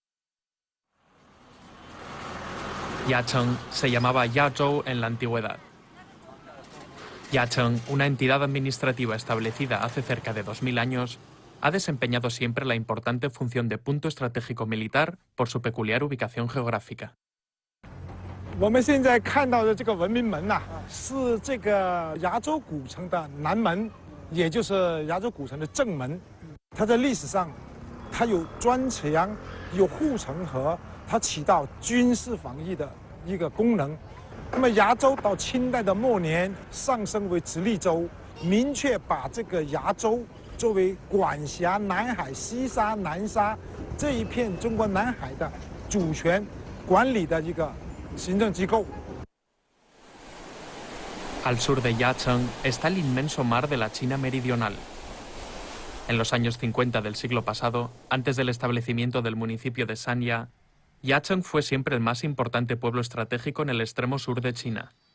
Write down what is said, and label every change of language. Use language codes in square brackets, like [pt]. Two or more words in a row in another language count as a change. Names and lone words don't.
[es] Yacheng se llamaba Yazhou en la antigüedad. Yacheng, una entidad administrativa establecida hace cerca de 2000 años, ha desempeñado siempre la importante función de punto estratégico militar por su peculiar ubicación geográfica. [zh] 我们现在看到的这个文明门呐，是这个崖州古城的南门，也就是崖州古城的正门。它在历史上，它有砖墙，有护城河，它起到军事防御的一个功能。那么崖州到清代的末年上升为直隶州，明确把这个崖州作为管辖南海、西沙、南沙这一片中国南海的主权管理的一个 [es] Al sur de Yacheng está el inmenso mar de la China meridional. En los años 50 del siglo pasado, antes del establecimiento del municipio de Sanya, Yacheng fue siempre el más importante pueblo estratégico en el extremo sur de China.